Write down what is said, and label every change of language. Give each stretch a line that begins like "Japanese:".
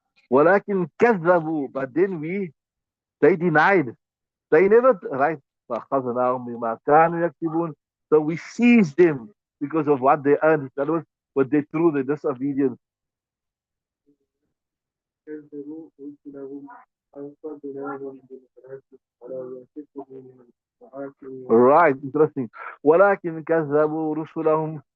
Arabic: ولكن كذبوا,
English: but then they denied. They never, right?
Arabic: فأخذناهم بما كانوا يكسبون.
English: So we seized them because of what they earned. That was what they threw, the disobedience. Right, interesting.
Arabic: ولكن كذبوا رسلهم.